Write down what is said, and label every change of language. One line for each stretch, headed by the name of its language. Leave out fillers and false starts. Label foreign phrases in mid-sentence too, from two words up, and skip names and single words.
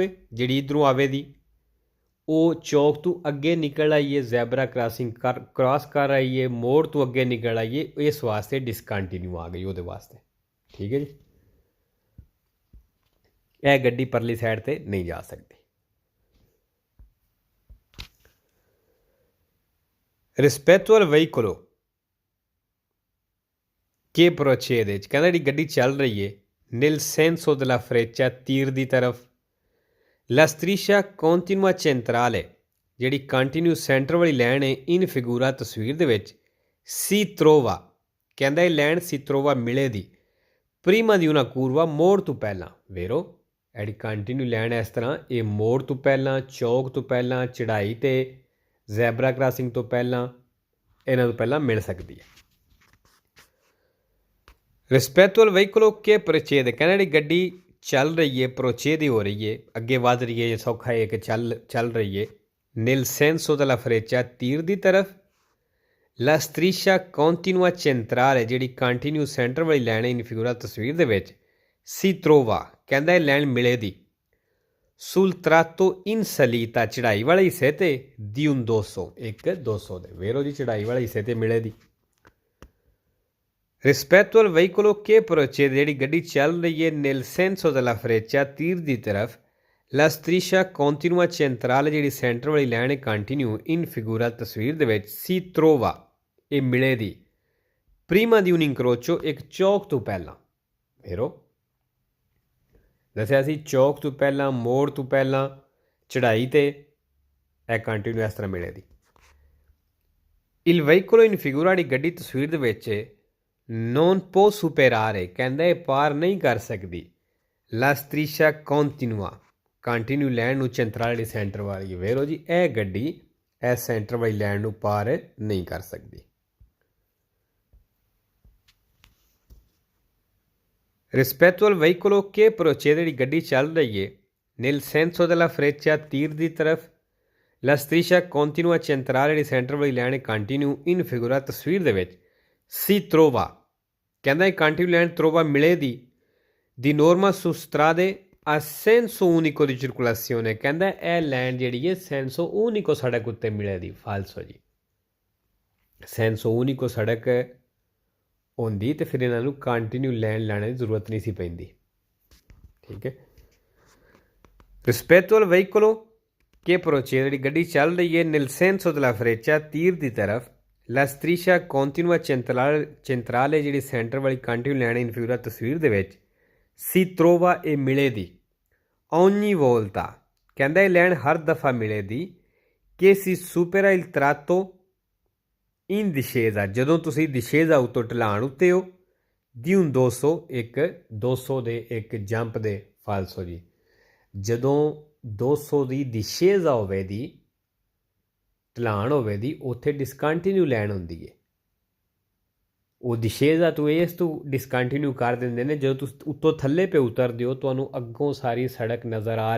Punjabi: ਜਿਹੜੀ ਇੱਧਰੋਂ ਆਵੇ ਦੀ ਉਹ ਚੌਕ ਤੋਂ ਅੱਗੇ ਨਿਕਲ ਆਈਏ,
English: zebra crossing cross
Punjabi: ਕਰ ਆਈਏ, ਮੋੜ ਤੋਂ ਅੱਗੇ ਨਿਕਲ ਆਈਏ, ਇਸ ਵਾਸਤੇ ਡਿਸਕੰਟੀਨਿਊ ਆ ਗਈ ਉਹਦੇ ਵਾਸਤੇ। ਠੀਕ ਹੈ ਜੀ, ਇਹ ਗੱਡੀ ਪਰਲੀ ਸਾਈਡ 'ਤੇ ਨਹੀਂ ਜਾ ਸਕਦੀ।
Italian: ਰਿਸਪੈਕਟ al veicolo che procede,
Punjabi: ਕਹਿੰਦਾ ਜਿਹੜੀ ਗੱਡੀ ਚੱਲ ਰਹੀ ਹੈ
Italian: nel senso della freccia,
Punjabi: ਤੀਰ ਦੀ ਤਰਫ,
Italian: la striscia continua centrale,
Punjabi: ਜਿਹੜੀ ਕੰਟੀਨਿਊ ਸੈਂਟਰ ਵਾਲੀ ਲਾਈਨ ਹੈ
Italian: in figura,
Punjabi: ਤਸਵੀਰ ਦੇ ਵਿੱਚ
Italian: si trova,
Punjabi: ਕਹਿੰਦਾ ਇਹ ਲਾਈਨ
Italian: si trova
Punjabi: ਮਿਲੇ ਦੀ
Italian: prima di una curva,
Punjabi: ਮੋੜ ਤੋਂ ਪਹਿਲਾਂ। ਵੇਰੋ ਜਿਹੜੀ ਕੰਟੀਨਿਊ ਲਾਈਨ ਇਸ ਤਰ੍ਹਾਂ ਇਹ ਮੋੜ ਤੋਂ ਪਹਿਲਾਂ, ਚੌਕ ਤੋਂ ਪਹਿਲਾਂ, ਚੜ੍ਹਾਈ 'ਤੇ
English: zebra crossing
Punjabi: ਤੋਂ ਪਹਿਲਾਂ, ਇਹਨਾਂ ਤੋਂ ਪਹਿਲਾਂ ਮਿਲ ਸਕਦੀ ਹੈ।
Italian: ਰਿਸਪੈਕਟ al veicolo che procede,
Punjabi: ਕਹਿੰਦਾ ਜਿਹੜੀ ਗੱਡੀ ਚੱਲ ਰਹੀ ਹੈ ਪ੍ਰੋਚੇਦੀ ਹੋ ਰਹੀ ਹੈ, ਅੱਗੇ ਵੱਧ ਰਹੀ ਹੈ, ਸੌਖਾ ਹੈ ਕਿ ਚੱਲ ਰਹੀ ਹੈ
Italian: nel senso della freccia,
Punjabi: ਤੀਰ ਦੀ ਤਰਫ,
Italian: la striscia continua centrale,
Punjabi: ਜਿਹੜੀ ਕੰਟੀਨਿਊ ਸੈਂਟਰ ਵਾਲੀ ਲਾਈਨ ਹੈ
Italian: in figura,
Punjabi: ਤਸਵੀਰ ਦੇ ਵਿੱਚ
Italian: si trova,
Punjabi: ਕਹਿੰਦਾ ਇਹ ਲਾਈਨ ਮਿਲੇ ਦੀ
Italian: sul tratto in salita,
Punjabi: ਚੜ੍ਹਾਈ ਵਾਲੇ ਹਿੱਸੇ 'ਤੇ
Italian: di un 200,
Punjabi: ਇੱਕ 200 ਦੇ। ਵੇਰੋ ਜੀ ਚੜ੍ਹਾਈ ਵਾਲੇ ਹਿੱਸੇ 'ਤੇ ਮਿਲੇ ਦੀ। ਰਿਸਪੈਕਟ
Italian: al veicolo che procede,
Punjabi: ਜਿਹੜੀ ਗੱਡੀ ਚੱਲ ਰਹੀ ਹੈ
Italian: nel senso della freccia,
Punjabi: ਤੀਰ ਦੀ ਤਰਫ,
Italian: la striscia continua centrale,
Punjabi: ਜਿਹੜੀ ਸੈਂਟਰ ਵਾਲੀ ਲਾਈਨ ਹੈ ਕੰਟੀਨਿਊ
Italian: in figura,
Punjabi: ਤਸਵੀਰ ਦੇ ਵਿੱਚ
Italian: si trova,
Punjabi: ਇਹ ਮਿਲੇ ਦੀ
Italian: prima di un incrocio,
Punjabi: ਇੱਕ ਚੌਕ ਤੋਂ ਪਹਿਲਾਂ। ਵੇਰੋ ਦੱਸਿਆ ਸੀ ਚੌਕ ਤੋਂ ਪਹਿਲਾਂ, ਮੋੜ ਤੋਂ ਪਹਿਲਾਂ, ਚੜ੍ਹਾਈ 'ਤੇ ਇਹ ਕੰਟੀਨਿਊ ਇਸ ਤਰ੍ਹਾਂ ਮਿਲੇ ਦੀ।
Italian: il veicolo in figura,
Punjabi: ਜਿਹੜੀ ਗੱਡੀ ਤਸਵੀਰ ਦੇ ਵਿੱਚ
Italian: non può superare,
Punjabi: ਕਹਿੰਦਾ ਇਹ ਪਾਰ ਨਹੀਂ ਕਰ ਸਕਦੀ
Italian: la striscia continua,
Punjabi: ਕੰਟੀਨਿਊ ਲਾਈਨ ਨੂੰ ਚੈਂਟਰਲ ਸੈਂਟਰ ਵਾਲੀ। ਵੇਰੋ ਜੀ ਇਹ ਗੱਡੀ ਇਸ ਸੈਂਟਰ ਵਾਲੀ ਲਾਈਨ ਨੂੰ ਪਾਰ ਨਹੀਂ ਕਰ ਸਕਦੀ।
Italian: Rispetto al veicolo che procede di
Punjabi: ਗੱਡੀ ਚੱਲ ਰਹੀ ਹੈ
Italian: nel senso della freccia
Punjabi: ਤੀਰ ਦੀ ਤਰਫ
Italian: la striscia continua centrale di center
Punjabi: ਵਾਲੀ ਲਾਈਨ ਕੰਟੀਨਿਊ
Italian: in figura
Punjabi: ਤਸਵੀਰ ਦੇ ਵਿੱਚ
Italian: si trova
Punjabi: ਕਹਿੰਦਾ ਇਹ ਕੰਟੀਨਿਊ ਲਾਈਨ
Italian: trova ਮਿਲੇ di norma su strade a senso unico di circolazione
Punjabi: ਕਹਿੰਦਾ ਇਹ ਲਾਈਨ ਜਿਹੜੀ ਹੈ
Italian: senso unico
Punjabi: ਸੜਕ ਉੱਤੇ ਮਿਲੇ ਦੀ ਫਾਲਸੋ ਜੀ
Italian: senso unico
Punjabi: ਸੜਕ ਹੁੰਦੀ ਤੇ ਫਿਰ ਇਹਨਾਂ ਨੂੰ ਕੰਟੀਨਿਊ ਲਾਈਨ ਲੈਣ ਦੀ ਜ਼ਰੂਰਤ ਨਹੀਂ ਸੀ ਪੈਂਦੀ ਠੀਕ ਹੈ
Italian: rispetto al veicolo che procede
Punjabi: ਜਿਹੜੀ ਗੱਡੀ ਚੱਲ ਰਹੀ ਹੈ
Italian: nel senso della freccia
Punjabi: ਤੀਰ ਦੀ ਤਰਫ
Italian: la striscia continua centrale
Punjabi: ਜਿਹੜੀ ਸੈਂਟਰ ਵਾਲੀ ਕੰਟੀਨਿਊ ਲਾਈਨ
Italian: in figura
Punjabi: ਤਸਵੀਰ ਦੇ ਵਿੱਚ
Italian: si trova
Punjabi: ਇਹ ਮਿਲੇ ਦੀ
Italian: ogni volta
Punjabi: ਕਹਿੰਦਾ ਇਹ ਲਾਈਨ ਹਰ ਦਫਾ ਮਿਲੇ ਦੀ
Italian: che si supera il tratto in discesa
Punjabi: ਜਦੋਂ ਤੁਸੀਂ discesa ਉੱਤੋਂ ਢਲਾਣ ਉੱਤੇ ਹੋ
Italian: di un 200
Punjabi: ਇੱਕ 200 ਦੇ ਇੱਕ ਜੰਪ ਦੇ ਫਾਲਸੋ ਜੀ ਜਦੋਂ 200 ਦੀ discesa ਹੋਵੇ ਦੀ ਢਲਾਣ ਹੋਵੇ ਦੀ ਉੱਥੇ ਡਿਸਕੰਟੀਨਿਊ ਲਾਈਨ ਹੁੰਦੀ ਹੈ ਉਹ discesa ਤੋਂ ਇਸ ਤੋਂ ਡਿਸਕੰਟੀਨਿਊ ਕਰ ਦਿੰਦੇ ਨੇ ਜਦੋਂ ਤੁਸੀਂ ਉੱਤੋਂ ਥੱਲੇ ਪੇ ਉਤਰਦੇ ਹੋ ਤੁਹਾਨੂੰ ਅੱਗੋਂ ਸਾਰੀ ਸੜਕ ਨਜ਼ਰ ਆ